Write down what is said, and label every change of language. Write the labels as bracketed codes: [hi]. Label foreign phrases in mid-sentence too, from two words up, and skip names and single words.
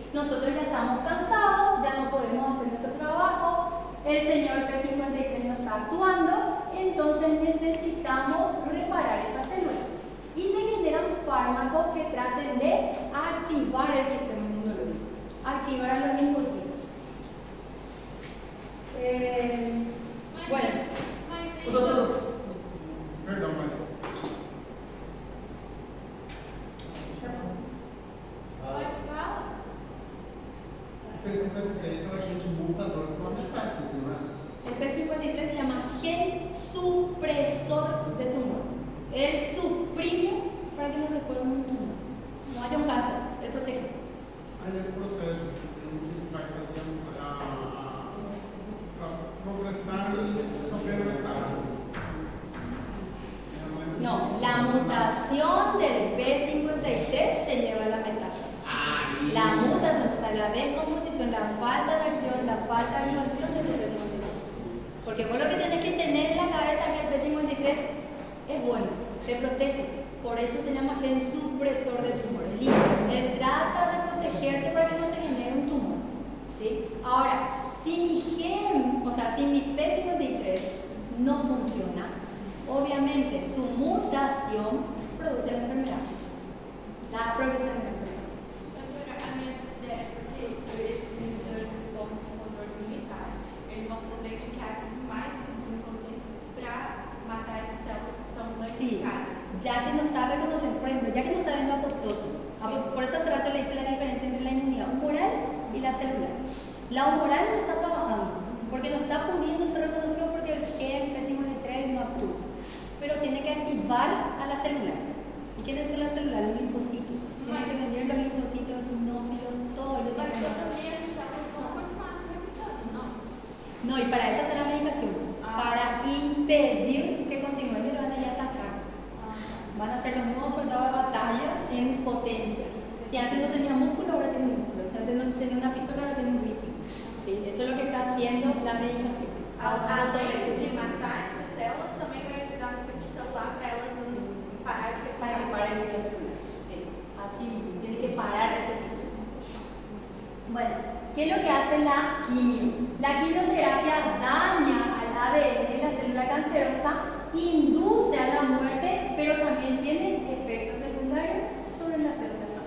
[es] Nosotros ya estamos cansados, ya no podemos hacer nuestro trabajo, el señor P53 no está actuando, entonces necesitamos reparar esta célula. Y se generan fármacos que traten de activar el sistema inmunológico, activar a los linfocitos. Bueno. [pt] Perdão, mãe. Pode falar? O P53 é o agente mutador de uma metástase, não é? [es] El P53 se llama gen supresor de tumor. Él suprime para que no se forme un tumor. No haya un cáncer, él protege. [pt] Aí ele protege, ele vai fazendo para progressar e sofrer a metástase. [es] No, la mutación del P53 te lleva a la metástasis. La mutación, o sea, la decomposición, la falta de acción, la falta de inversión del P53. Porque vos lo que tienes que tener en la cabeza es que el P53 es bueno, te protege. Por eso se llama gen supresor de tumores. Él trata de protegerte para que no se genere un tumor, ¿sí? Ahora, si mi gen, o sea, si mi P53 no funciona, obviamente su mutación produce la enfermedad, la progresión de la enfermedad. [pt] Doutora, a minha ideia é porque esses inibidores do ponto de controle militar, eles vão fazer com que ative mais esses linfocitos para matar essas células que estão [es] Sí, [pt] danificadas. [es] ya que no está reconociendo, por ejemplo, ya que no está viendo apoptosis, por eso hace rato le hice la diferencia entre la inmunidad humoral y la celular. La humoral no está trabajando, porque no está pudiendo ser reconocido porque el gen P53 no actúa. Pero tiene que activar a la celular. ¿Y quiénes son las células? Los linfocitos. Tienen que venir los linfocitos sinófilos, todo ello [pt] Mas [es] tiene que [pt] todas essas células vão continuar se replicando, não? [es] No, y para eso está la medicación. Para impedir que continúen y lo van a ir a atacar. Van a ser los nuevos soldados de batallas en potencia. Si antes no tenía músculo, ahora tiene un músculo. Si antes no tenía una pistola, ahora tiene un rifle. ¿Sí? Eso es lo que está haciendo la medicación. [pt] Além de matar essas células, também vai ajudar no ciclo celular para elas não parar de [es] Para que pare el ciclo celular. Sí. Así mismo, tiene que parar ese ciclo. Bueno, ¿qué es lo que hace la quimio? La quimioterapia daña al ADN de la célula cancerosa, induce a la muerte, pero también tiene efectos secundarios sobre la célula sana.